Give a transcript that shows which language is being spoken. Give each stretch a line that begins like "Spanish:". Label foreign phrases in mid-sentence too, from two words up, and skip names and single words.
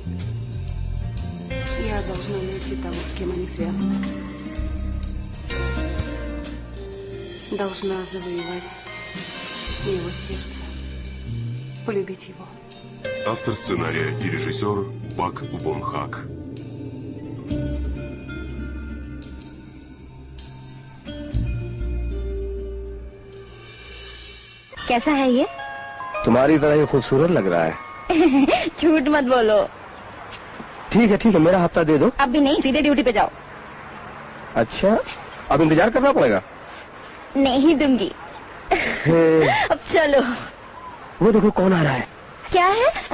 Russian: Я должна найти того, с кем они связаны. Должна завоевать его сердце. Полюбить его. Автор сценария и режиссер Пак Бон Хак.
Hindi: कैसा है ये? तुम्हारी तरह ही खूबसूरत लग रहा है। झूठ मत बोलो। ठीक है, मेरा हफ्ता दे दो। अभी नहीं, सीधे ड्यूटी पे जाओ। अच्छा, अब इंतजार करना पड़ेगा। नहीं दूंगी। अब चलो। वो देखो कौन आ रहा है। क्या है?